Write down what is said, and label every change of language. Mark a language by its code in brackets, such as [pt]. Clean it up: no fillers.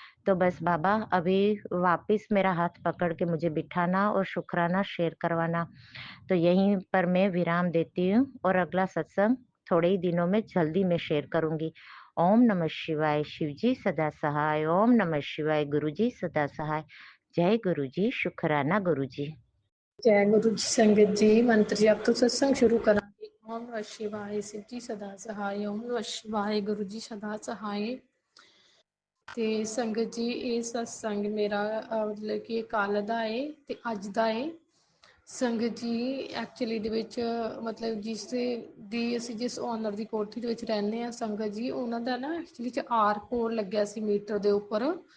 [hi] तो बस बाबा, अभी वापस मेरा हाथ पकड़ के मुझे बिठाना और शुक्राना शेयर करवाना। तो यहीं पर मैं विराम देती हूँ और अगला सत्संग थोड़े ही दिनों में जल्दी मैं शेयर करूँगी। ओम नमः शिवाय, शिव जी सदा सहाय। ओम नमः शिवाय, गुरु जी सदा सहाय। जय गुरु जी, शुक्राना गुरु जी। [pa] ਜੈ ਗੁਰੂ ਜੀ ਸੰਗਤ ਜੀ ਮੰਤਰ ਜਪ ਤੋਂ ਸਤਸੰਗ ਸ਼ੁਰੂ ਕਰਾਂਗੇ। [hi] ਓਮ ਨਮः ਸ਼ਿਵਾਏ शिव जी सदा सहाय। ओम नमः शिवाय गुरु जी सदा सहाय। [pa] ਤੇ ਸੰਗਤ ਜੀ ਇਹ ਸਤਸੰਗ ਮੇਰਾ ਮਤਲਬ ਕਿ ਕੱਲ ਦਾ ਏ ਤੇ ਅੱਜ ਦਾ ਏ। ਸੰਗਤ ਜੀ ਐਕਚੁਅਲੀ ਦੇ ਵਿੱਚ ਮਤਲਬ ਅਸੀਂ ਜਿਸ ਓਨਰ ਦੀ ਕੋਠੀ ਦੇ ਵਿੱਚ ਰਹਿੰਦੇ ਆ ਸੰਗਤ ਜੀ, ਉਹਨਾਂ ਦਾ ਨਾ ਐਕਚੁਅਲੀ ਚ ਆਰ ਕੋਡ ਲੱਗਿਆ ਸੀ ਮੀਟਰ ਦੇ ਉੱਪਰ,